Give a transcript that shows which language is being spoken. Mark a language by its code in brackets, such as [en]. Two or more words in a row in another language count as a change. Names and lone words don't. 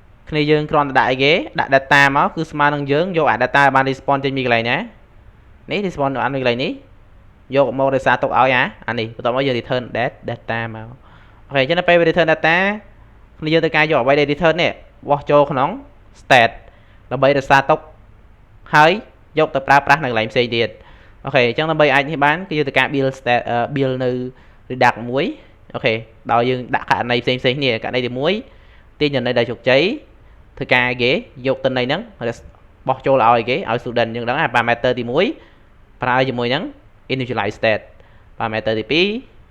[km] គ្នាយើងគ្រាន់តែដាក់អីគេដាក់ data មកគឺស្មើនឹងយើងយកអា data បាន response ចេញពីកន្លែងណានេះ response អានេះកន្លែងនេះយកមករក្សាទុកឲ្យអានេះបន្ទាប់មកយើង [en] return data [km] មកអូខេអញ្ចឹងដល់ពេល [en] return data [km] គ្នាយើងត្រូវការយកអ្វីដែល return នេះបោះចូលក្នុង state ដើម្បីរក្សាទុកហើយយកទៅប្រើប្រាស់នៅកន្លែងផ្សេងទៀតអូខេអញ្ចឹង ដើម្បីអាចនេះបានគឺយើងត្រូវការ [en] build state build [km] នៅ Redux មួយអូខេដោយយើងដាក់ករណីផ្សេងគ្នាករណីទី1ទាញចំណីដែលជោគជ័យធ្វើការគេយកទិន្នន័យហ្នឹងបោះចូលឲ្យគេឲ្យ student យើងដឹង parameter ទី1ប្រើជាមួយនឹង [en] initialize state parameter [km] ទី2